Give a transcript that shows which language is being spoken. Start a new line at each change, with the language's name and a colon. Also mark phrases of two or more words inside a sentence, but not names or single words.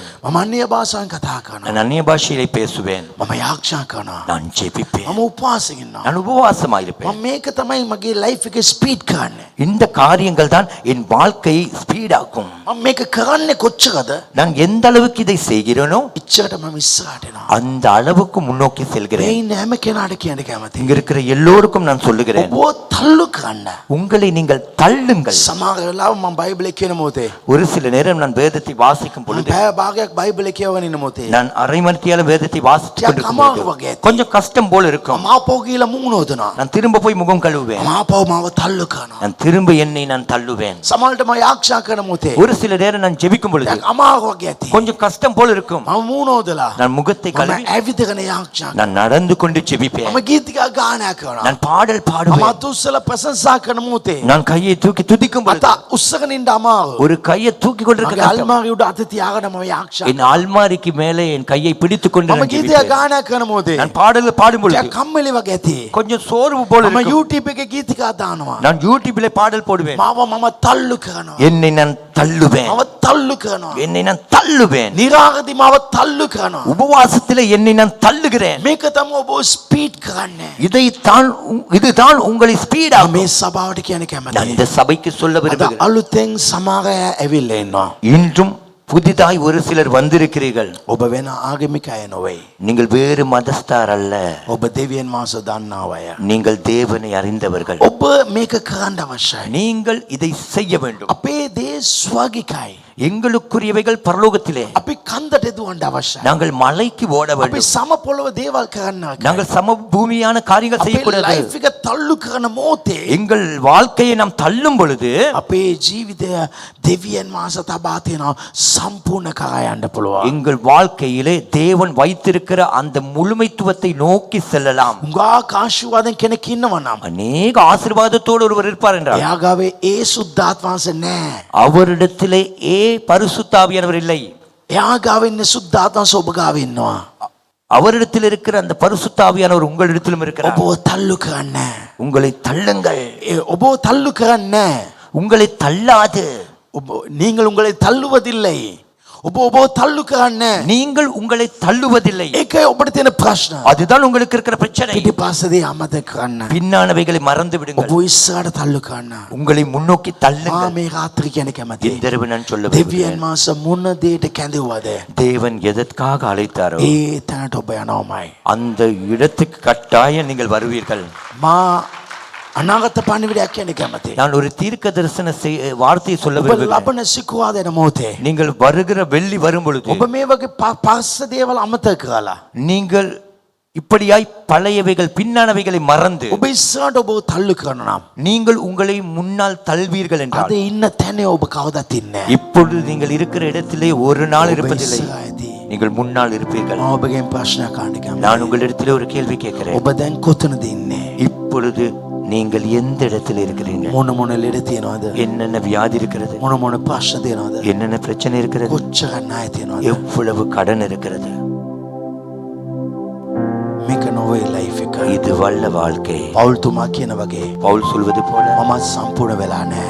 Sinhala: මම අන්‍ය භාෂාවෙන් කතා කරනවා.
Tamil: நான் அந்நிய பாஷையிலே பேசுவேன்.
Sinhala: මම යාඥා කරනවා.
Tamil: நான் ஜெபிப்பேன்.
Sinhala: මම උපවාසයෙන් ඉන්නවා.
Tamil: நான் உபவாசமாயிருப்பேன்.
Sinhala: මම මේක තමයි මගේ ලයිෆ් එකේ ස්පීඩ් කරන්නේ.
Tamil: இந்த காரியங்கள் தான் என் வாழ்க்கையை ஸ்பீடாக்கும்.
Sinhala: මම මේක කරන්නේ කොච්චරද?
Tamil: நான் எந்த அளவுக்கு இதை செய்கிறேனோ
Sinhala: ඉච්චරට මම ඉස්සරහට එනවා.
Tamil: அந்த அளவுக்கு முன்னோக்கி
Sinhala: මේ
Tamil: செல்கிறேன்.
Sinhala: ඉන්න හැම කෙනාට කියන්න කැමතියි.
Tamil: இங்க இருக்கிற எல்லோருக்கும் நான் சொல்லுகிறேன்,
Sinhala: ඔබ තල්ලු කරන්න.
Tamil: உங்களை நீங்கள் தள்ளுங்கள்.
Sinhala: සමහර වෙලාව මම බයිබලේ කියන මොහොතේ
Tamil: ஒரு சில நேரம் நான் வேதத்தை வாசிக்கும்
Sinhala: මම
Tamil: பொழுது,
Sinhala: පැය භාගයක් බයිබලේ කියවගෙන ඉන්න මොහොතේ
Tamil: நான் அரை மணித்தியால வேதத்தை வாசித்துக்
Sinhala: ටිකක්
Tamil: கொண்டிருக்கும்
Sinhala: අමාරු
Tamil: பொழுது
Sinhala: වගේ.
Tamil: கொஞ்சம் கஷ்டம் போல இருக்கும்.
Sinhala: මම ආපහු ගිහලා මූණ හොදනවා.
Tamil: நான் திரும்ப போய் முகம் கழுவுவேன்.
Sinhala: මම ආපහු මාව තල්ලු කරනවා.
Tamil: நான் திரும்ப என்னை நான் தள்ளுவேன்.
Sinhala: සමහරවිට මම යාඥා කරන මොහොතේ
Tamil: ஒரு சில நேரம் நான் ஜெபிக்கும் பொழுது
Sinhala: ටිකක් අමාරු වගේ ඇති.
Tamil: கொஞ்சம் கஷ்டம் போல இருக்கும்.
Sinhala: මම මූණ හොදලා
Tamil: நான் முகத்தை
Sinhala: මම
Tamil: கழுவி
Sinhala: ඇවිදගෙන යාඥා
Tamil: நான் நடந்து கொண்டு ஜெபிப்பேன்.
Sinhala: මම ගීතිකා ගායනා කරනවා.
Tamil: நான் பாடல்
Sinhala: මම
Tamil: பாடுவேன்.
Sinhala: අත උස්සලා ප්‍රශංසා කරන මොහොතේ
Tamil: நான் கையை தூக்கி துதிக்கும் பொழுது
Sinhala: අත උස්සගෙන ඉන්න අමාරු.
Tamil: ஒரு கையை தூக்கி கொண்டிருக்க
Sinhala: මගේ
Tamil: கஷ்டம்.
Sinhala: අල්මාරිය උඩ අත තියාගෙන මම යාඥා
Tamil: என் அல்மாரிக்கு மேலே என் கையை பிடித்துக் கொண்டு
Sinhala: මම
Tamil: நான்
Sinhala: ගීතිකා
Tamil: ஜெபிப்பேன்.
Sinhala: ගායනා කරන මොහොතේ
Tamil: நான் பாடல் பாடும் பொழுது
Sinhala: ටිකක් කම්මැලි වගේ ඇති.
Tamil: கொஞ்சம் சோர்வு போல
Sinhala: මම
Tamil: இருக்கும்.
Sinhala: YouTube එකේ ගීතිකා දානවා.
Tamil: நான் யூடியூபிலே பாடல் போடுவேன்.
Sinhala: මම තල්ලු කරනවා.
Tamil: என்னை நான் தள்ளுவேன்.
Sinhala: මම තල්ලු කරනවා.
Tamil: என்னை நான் தள்ளுவேன்.
Sinhala: නිරාගදී මම තල්ලු කරනවා.
Tamil: உபவாசத்திலே என்னை நான் தள்ளுகிறேன்.
Sinhala: මේක තමයි ඔබ ස්පීඩ් කරන්නේ.
Tamil: இதுதான் உங்களை ஸ்பீடா.
Sinhala: මේ සභාවට කියන
Tamil: நான்
Sinhala: කැමතියි.
Tamil: இந்த சபைக்கு சொல்ல
Sinhala: අද
Tamil: விரும்புகிறேன்.
Sinhala: අලුතෙන් සමහර අය ඇවිල්ලා ඉන්නවා.
Tamil: இன்றும் புதிதாய் ஒரு சிலர் வந்திருக்கிறீர்கள்.
Sinhala: ඔබ වෙන ආගමික අය නොවේ.
Tamil: நீங்கள் வேறு மதஸ்தார் அல்ல.
Sinhala: ඔබ දෙවියන් වහන්සේ දන්නා අය.
Tamil: நீங்கள் தேவனை அறிந்தவர்கள்.
Sinhala: ඔබ මේක කරන්න අවශ්‍යයි.
Tamil: நீங்கள் இதை செய்ய வேண்டும்.
Sinhala: අපේ දේ ස්වර්ගිකයි.
Tamil: எங்களுக்குரியவைகள் பரலோகத்திலே.
Sinhala: අපි කන්දට දුවන්න අවශ්‍යයි.
Tamil: நாங்கள் மலைக்கு ஓட
Sinhala: අපි
Tamil: வேண்டும்.
Sinhala: සම පොළව දේවල් කරන්න ඕනේ.
Tamil: நாங்கள் சம பூமியான காரியங்கள்
Sinhala: අපේ
Tamil: செய்யக்கூடாது.
Sinhala: ලයිෆ් එක තල්ලු කරන මොහොතේ
Tamil: எங்கள் வாழ்க்கையை நாம் தள்ளும் பொழுது
Sinhala: අපේ ජීවිතය දෙවියන් වහන්සේ තබා තියෙනවා සම්පූර්ණ කරා යන්න පුළුවන්.
Tamil: எங்கள் வாழ்க்கையிலே தேவன் வைத்திருக்கிற அந்த முழுமைத்துவத்தை நோக்கி செல்லலாம்.
Sinhala: උඟා ආශිර්වාදෙන් කෙනෙක් ඉන්නවා නම්
Tamil: அநேக ஆசீர்வாதத்தோடு ஒருவர் இருப்பார் என்றால்
Sinhala: එයා ගාවේ ඒ සුද්ධාත්ම වහන්සේ නැහැ.
Tamil: அவரிடத்திலே பரிசுத்தாவியானவர் இல்லை.
Sinhala: එයා ගාවේ ඉන්න සුද්ධාත්ම වහන්සේ ඔබ ගාවේ ඉන්නවා.
Tamil: அவரிடத்தில் இருக்கிற அந்த பரிசுத்தாவியானவர் உங்களிடத்திலும் இருக்கிறார்.
Sinhala: ඔබව තල්ලු කරන්නේ නැහැ.
Tamil: உங்களை தள்ளுங்கள்.
Sinhala: ඔබව තල්ලු කරන්නේ නැහැ.
Tamil: உங்களை தள்ளாது. நீங்கள் உங்களை தள்ளுவதில்லை.
Sinhala: ඔබව තල්ලු කරන්නේ නැහැ.
Tamil: நீங்கள் உங்களை தள்ளுவதில்லை.
Sinhala: ඒකයි ඔබට තියෙන ප්‍රශ්න.
Tamil: அதுதான் உங்களுக்கு இருக்கிற பிரச்சனை.
Sinhala: පිටිපස්සදී අමතක කරන්න.
Tamil: பின்னானவைகளை மறந்து விடுங்கள்.
Sinhala: ඔබ ඉස්සරහට තල්ලු කරන්න.
Tamil: உங்களை முன்னோக்கி
Sinhala: මා
Tamil: தள்ளுங்கள்.
Sinhala: මේ රාත්‍රී කියන කැමතියි.
Tamil: இந்த இரவு நான் சொல்ல
Sinhala: දෙවියන්
Tamil: விரும்புகிறேன்.
Sinhala: වහන්සේ මොන දෙයට කැඳවුවද
Tamil: தேவன் எதற்காக அழைத்தாரோ
Sinhala: ඒ තැනට ඔබ යනවාමයි.
Tamil: அந்த இடத்துக்கு கட்டாயம் நீங்கள் வருவீர்கள்.
Sinhala: මා අනාගත පණිවිඩයක් කියන කැමතියි.
Tamil: நான் ஒரு தீர்க்க தரிசன வார்த்தையை சொல்ல
Sinhala: ඔබ
Tamil: விரும்புகிறேன்.
Sinhala: ලබන සිකුවාදෙන මොහොතේ
Tamil: நீங்கள் வருகிற வெள்ளி வரும் பொழுது
Sinhala: ඔබ මේ වගේ පස්ස දේවල් අමතක කරලා
Tamil: நீங்கள் இப்படியாய் பழையவைகள் பின்னானவைகளை மறந்து
Sinhala: ඔබ ඉස්සරහට ඔබව තල්ලු කරනවා නම්
Tamil: நீங்கள் உங்களை முன்னால் தள்வீர்கள்
Sinhala: අද
Tamil: என்றால்
Sinhala: ඉන්න තැනේ ඔබ කවදාත් ඉන්නේ නැහැ.
Tamil: இப்பொழுது நீங்கள் இருக்கிற இடத்திலே ஒரு நாள்
Sinhala: ඔබ
Tamil: இருப்பதில்லை.
Sinhala: ඉස්සරහ ඇති.
Tamil: நீங்கள் முன்னால் இருப்பீர்கள்.
Sinhala: මම ඔබගෙන් ප්‍රශ්නයක් අහන්න කැමතියි.
Tamil: நான் உங்களிடத்திலே ஒரு கேள்வி கேட்கிறேன்.
Sinhala: ඔබ දැන් කොතනද ඉන්නේ?
Tamil: இப்பொழுது நீங்கள் எந்த இடத்தில் இருக்கிறீங்க?
Sinhala: මොන මොන ලෙඩ තියෙනවද?
Tamil: என்னென்ன வியாதி இருக்கிறது?
Sinhala: මොන මොන ප්‍රශ්න තියෙනවද?
Tamil: என்னென்ன பிரச்சனை இருக்கிறது?
Sinhala: කොච්චර ණය තියෙනවද?
Tamil: எவ்வளவு கடன் இருக்கிறது?
Sinhala: මේක නොවේ ලයිෆ් එක.
Tamil: இது வல்ல வாழ்க்கை.
Sinhala: පවුල් තුමා කියන වගේ
Tamil: பவுல் சொல்வது போல
Sinhala: මම සම්පූර්ණ වෙලා නැහැ.